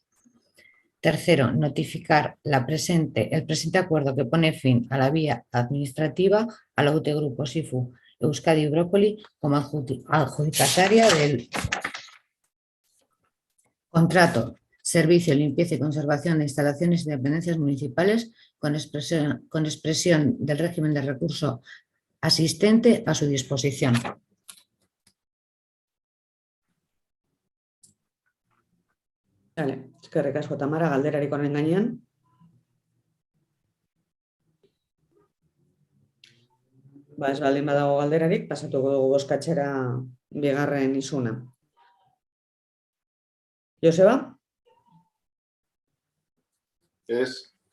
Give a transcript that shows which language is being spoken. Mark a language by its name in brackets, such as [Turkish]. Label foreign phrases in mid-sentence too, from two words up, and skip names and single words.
[Spanish] Tercero, notificar el presente acuerdo que pone fin a la vía administrativa a la UTE Grupo SIFU Euskadi Brócoli como adjudicataria del contrato servicio, limpieza y conservación de instalaciones y dependencias municipales con expresión del régimen de recurso asistente a su disposición. [Basque] Vale, eskerrik asko Tamara, galderarik honen gainean. Ba, ez baldin badago galderarik, pasatuko dugu bozkatzera bigarren isuna. Joseba? Es.